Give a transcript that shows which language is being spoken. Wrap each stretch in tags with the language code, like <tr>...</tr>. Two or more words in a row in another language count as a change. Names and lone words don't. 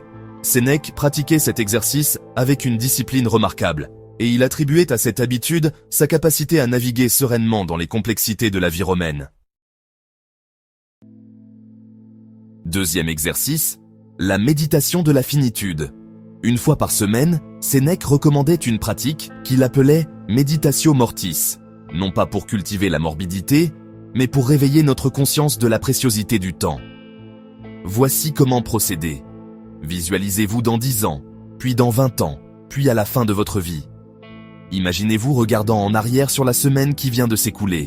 <fr>Sénèque pratiquait cet exercice avec une discipline remarquable, et il attribuait à cette habitude sa capacité à naviguer sereinement dans les complexités de la vie romaine. Deuxième exercice, la méditation de la finitude. Une fois par semaine, Sénèque recommandait une pratique qu'il appelait</fr> <la>méditatio mortis,</la> <fr>non pas pour cultiver la morbidité, mais pour réveiller notre conscience de la préciosité du temps. Voici comment procéder. Visualisez-vous dans 10 ans, puis dans 20 ans, puis à la fin de votre vie. Imaginez-vous regardant en arrière sur la semaine qui vient de s'écouler.</fr>